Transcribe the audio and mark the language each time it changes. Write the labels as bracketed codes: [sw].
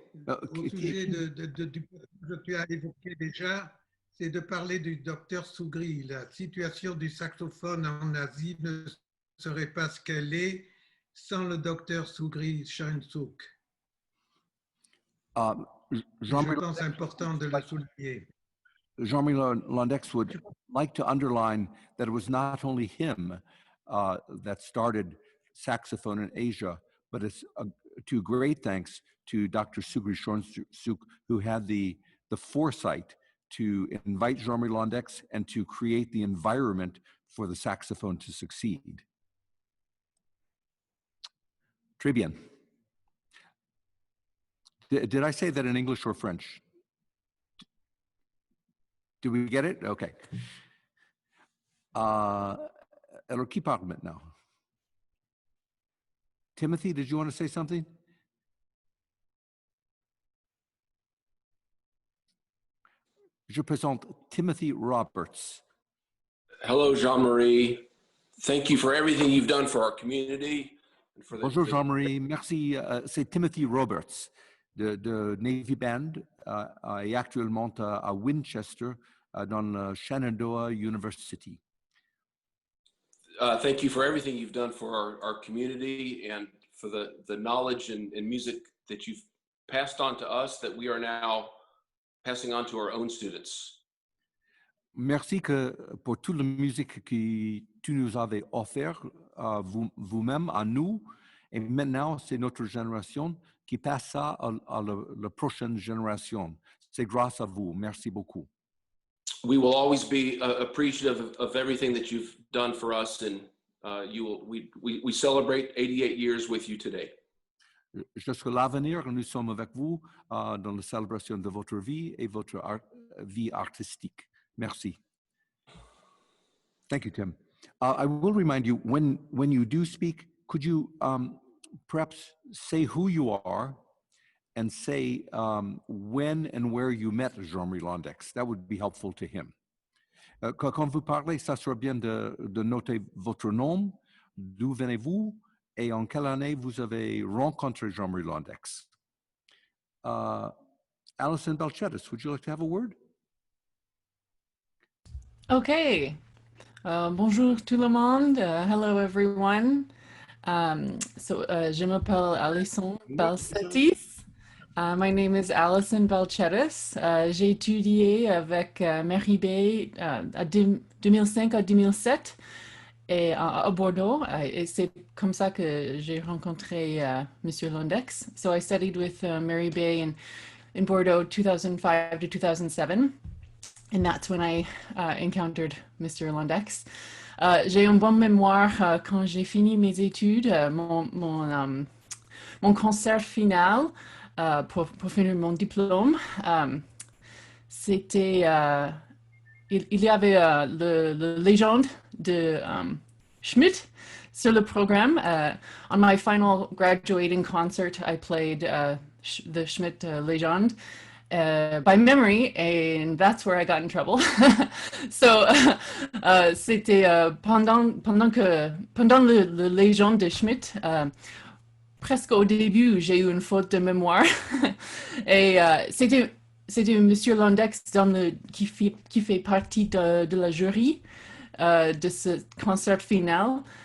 [fr] Au sujet du que tu as évoqué déjà, c'est de parler du docteur Sougri. La situation du saxophone en Asie ne serait pas ce qu'elle est sans le docteur Sougri Shansuk. Je pense important de le souligner. [en] Jean-Marie Londeix would like to underline that it was not only him that started saxophone in Asia, but it's to great thanks to Dr. Sugri Shansuk, who had the foresight to invite Jean-Marie Londeix and to create the environment for the saxophone to succeed. [fr] Très bien. [en] Did I say that in English or French? Do we get it? Okay. [fr] Alors, qui parle maintenant? [en] Timothy, did you want to say something? [fr] Je présente Timothy Roberts. [en] Hello, Jean-Marie. Thank you for everything you've done for our community. And for [fr] Bonjour, Jean-Marie. Merci. C'est Timothy Roberts de Navy Band et actuellement à Winchester dans la Shenandoah University. [en] Thank you for everything you've done for our community and for the knowledge and music that you've passed on to us that we are now passing on to our own students. [fr] Merci pour toute la musique que tu nous avais offert vous-même, à nous. Et maintenant, c'est notre génération qui passe ça à la prochaine génération. C'est grâce à vous. Merci beaucoup. [en] We will always be appreciative of everything that you've done for us, and we celebrate 88 years with you today. [fr] Jusqu'à l'avenir, nous sommes avec vous dans la célébration de votre vie et votre vie artistique. Merci. [en] Thank you, Tim. I will remind you, when you do speak, could you perhaps say who you are and say when and where you met Jean-Marie Londeix? That would be helpful to him. [fr] Quand vous parlez, ça sera bien de noter votre nom, d'où venez-vous, et en quelle année vous avez rencontré Jean-Marie Londeix. [en] Alison Balchetis, would you like to have a word? [fr] Okay. Bonjour tout le monde. [en] Hello everyone. [fr] Je m'appelle Alison Balchetis. [en] My name is Alison Balchetis. [fr] J'ai étudié avec Mary Bay à 2005 à 2007 et à Bourdeaux. Et c'est comme ça que j'ai rencontré Mr Londeix. [en] So I studied with Mary Bay in Bourdeaux 2005 to 2007. And that's when I encountered Mr Londeix. [fr] J'ai une bonne mémoire quand j'ai fini mes études. Mon concert final pour finir mon diplôme, c'était... il y avait la légende de Schmidt sur le programme. [en] On my final graduating concert, I played the Schmidt legend. By memory, and that's where I got in trouble. [fr] So, c'était pendant le légende de Schmidt, presque au début, j'ai eu une faute de mémoire. Et c'était Monsieur Londeix qui fait partie de la jury de ce concert final.